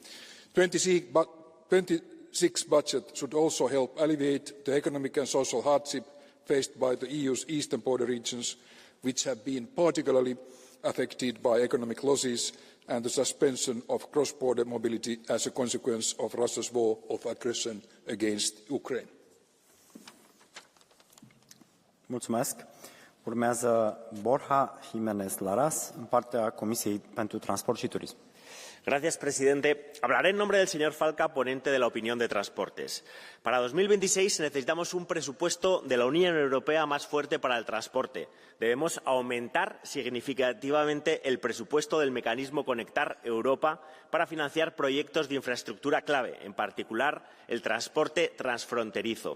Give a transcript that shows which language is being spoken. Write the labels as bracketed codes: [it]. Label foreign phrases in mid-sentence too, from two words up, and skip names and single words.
[en] 26 budget should also help alleviate the economic and social hardship faced by the EU's eastern border regions, which have been particularly affected by economic losses and the suspension of cross-border mobility as a consequence of Russia's war of aggression against Ukraine. [ro] Mulțumesc. Urmează Borja Jiménez Laras, în partea Comisiei pentru Transport și Turism. [es] Gracias, presidente. Hablaré en nombre del señor Falca, ponente de la opinión de Transportes. Para 2026 necesitamos un presupuesto de la Unión Europea más fuerte para el transporte. Debemos aumentar significativamente el presupuesto del mecanismo Conectar Europa para financiar proyectos de infraestructura clave, en particular el transporte transfronterizo.